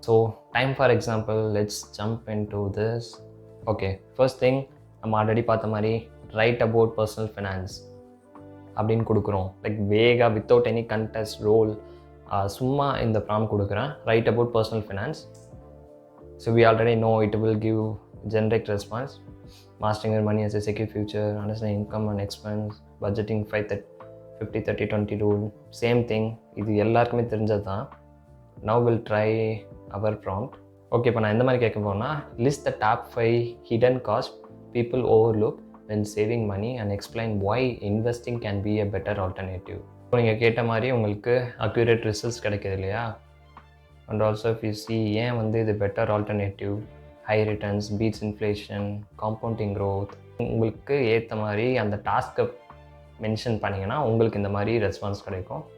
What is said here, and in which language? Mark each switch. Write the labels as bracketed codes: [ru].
[en] So time for example, let's jump into this. [ta] Okay, first thing நம்ம already பார்த்த மாதிரி [en] write about personal finance [ta] அப்படின்னு கொடுக்குறோம். வேகாக without any contest role, சும்மா இந்த ப்ராம்ப்ட் கொடுக்குறேன், [en] Write about personal finance. So we already know it will give generic response. Mastering your money as a secure future, understanding income and expense, budgeting 50-30-20 rule, same thing. [ta] இது எல்லாருக்குமே தெரிஞ்சது தான். [en] Now we'll try our prompt. Okay, [ta] இப்போ நான் எந்த மாதிரி கேட்க போனால், [en] list the top 5 hidden costs people overlook when saving money and explain why investing can be a better alternative. [ta] இப்போ நீங்கள் கேட்ட மாதிரி உங்களுக்கு அக்யூரேட் ரிசல்ட்ஸ் கிடைக்கிது இல்லையா? And also [en] if you see [ta] ஏன் வந்து இது better alternative, high returns, beads inflation, compounding growth, உங்களுக்கு ஏற்ற மாதிரி அந்த டாஸ்க்கை மென்ஷன் பண்ணிங்கன்னா உங்களுக்கு இந்த மாதிரி ரெஸ்பான்ஸ் கிடைக்கும்.